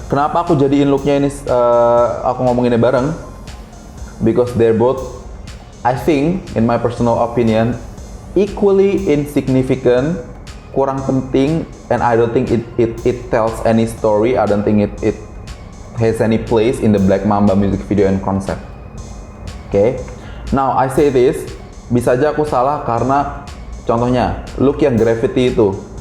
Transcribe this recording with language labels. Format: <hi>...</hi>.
<id>Kenapa aku jadiin looknya ini, aku ngomonginnya bareng?</id> <en>Because they're both, I think, in my personal opinion, equally insignificant,</en> <id>kurang penting,</id> <en>and I don't think it tells any story. I don't think it has any place in the Black Mamba music video and concept. Okay? Now I say this,</en> <id>bisa aja aku salah karena contohnya look yang graffiti itu.</id>